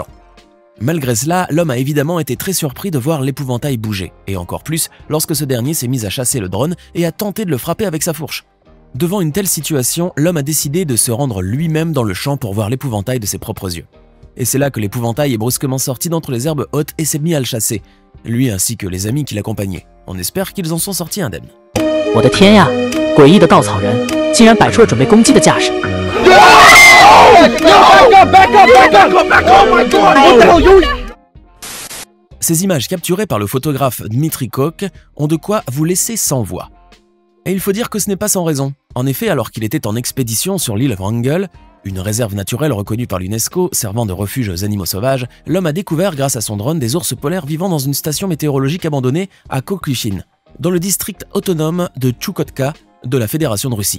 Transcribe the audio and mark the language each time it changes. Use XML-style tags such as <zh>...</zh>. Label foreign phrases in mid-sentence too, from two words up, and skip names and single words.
<fr>Malgré cela, l'homme a évidemment été très surpris de voir l'épouvantail bouger, et encore plus lorsque ce dernier s'est mis à chasser le drone et a tenté de le frapper avec sa fourche. Devant une telle situation, l'homme a décidé de se rendre lui-même dans le champ pour voir l'épouvantail de ses propres yeux. Et c'est là que l'épouvantail est brusquement sorti d'entre les herbes hautes et s'est mis à le chasser, lui ainsi que les amis qui l'accompagnaient. On espère qu'ils en sont sortis indemnes.</fr> <zh>我的天呀！诡异的稻草人竟然摆出了准备攻击的架势。</zh> <fr>Ces images capturées par le photographe Dmitry Kok ont de quoi vous laisser sans voix. Et il faut dire que ce n'est pas sans raison. En effet, alors qu'il était en expédition sur l'île Wrangel, une réserve naturelle reconnue par l'UNESCO servant de refuge aux animaux sauvages, l'homme a découvert grâce à son drone des ours polaires vivant dans une station météorologique abandonnée à Kokushin, dans le district autonome de Tchoukotka de la Fédération de Russie.</fr>